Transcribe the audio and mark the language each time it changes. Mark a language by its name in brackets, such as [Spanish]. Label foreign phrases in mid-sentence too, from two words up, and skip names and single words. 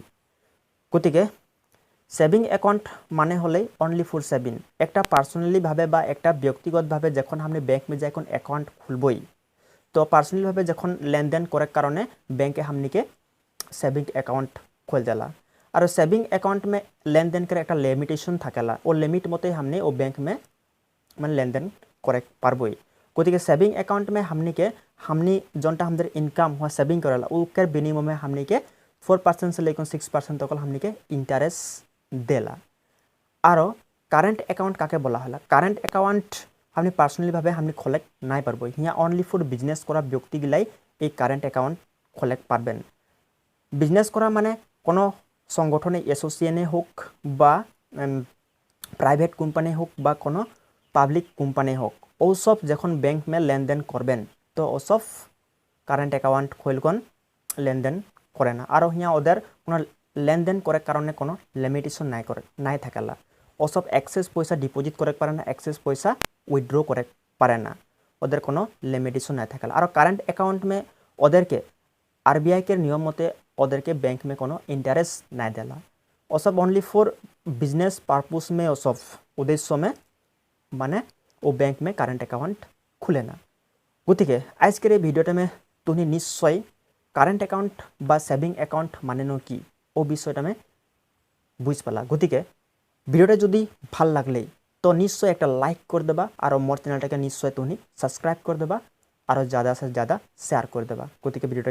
[Kudmali] गति के [English] savings account [Kudmali] माने हले [English] only for saving [Kudmali] एक पार्सोनली भावे बा एक व्यक्तिगत भावे जखन हमने बैंक में जाए अकाउंट खुलबई तो पार्सोनली भावे जखन लेन देन करे कारणे बैंक हमने के [English] savings account [Kudmali] खोल देला और [English] savings account [Kudmali] में लेन देन करे एक लिमिटेशन थाकेला और लिमिट मते हमने वो बैंक में मैं लेन देन करे पारबई गति के [English] savings account [Kudmali] में हमने जोनटा हमारे इनकाम हुआ सेविंग करेला उसके बिनिमय में हमने के 4% से लेकर 6% तक हमने के इंटरेस्ट देला। और [English] current account [Kudmali] काके बोला हला [English] current account [Kudmali] हमने पार्सोनली भावे हमने खोले नाई पारबई हिया [English] only for business [Kudmali] करा व्यक्ति गिलाई एक [English] current account [Kudmali] खोले पारबेन। बिजनेस करा माने कोनो संगठने एसोसिएशने होक बा [English] private company [Kudmali] होक बा कोनो [English] public company [Kudmali] होक ओ सब जखन बैंक में लेन देन करबेन तो ओ सब [English] current account [Kudmali] खोलकन लेन देन करे ना और हिया ओदेर कोनो लेन देन करे कारणे कोनो लिमिटेशन नाई करे नाई थाकेला ओ सब एक्सेस पैसा डिपॉजिट करे पारे ना एक्सेस पैसा उइथड्र करे पारे ना ओदेर कोनो लिमिटेशन नाई थाकेला। और [English] current account [Kudmali] में ओदेर के आरबीआई के नियम मते ओदेर के बैंक में कोनो इंटरेस्ट नाई देला ओ सब [English] only for business purpose [Kudmali] में ओ सब उद्देश्य में माने वो बैंक में [English] current account [Kudmali] खुले ना गति के आज के भिडियो में तुम्हें निश्चय [English] current account [Kudmali] बा [English] savings account [Kudmali] माने न कि वो विषय में बुझ पाला। गति के भिडियो जदि भल लगले तो निश्चय एक लाइक कर देबा और मोर चैनल के निश्चय तुम्हें सब्सक्राइब कर देबा और ज़्यादा से ज़्यादा शेयर कर देबा।